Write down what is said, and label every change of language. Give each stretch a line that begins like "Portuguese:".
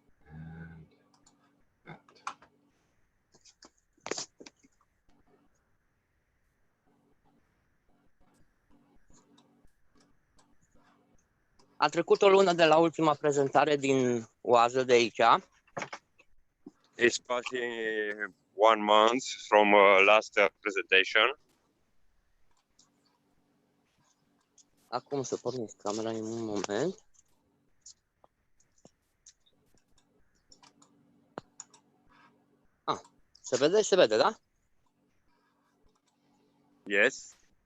English: And that.
Romanian: A trecut o lună de la ultima prezentare din oază de aici.
English: It's passing 1 month from last presentation.
Romanian: Acum să pornesc camera în un moment. Se vede? Se vede, da?
English: Yes.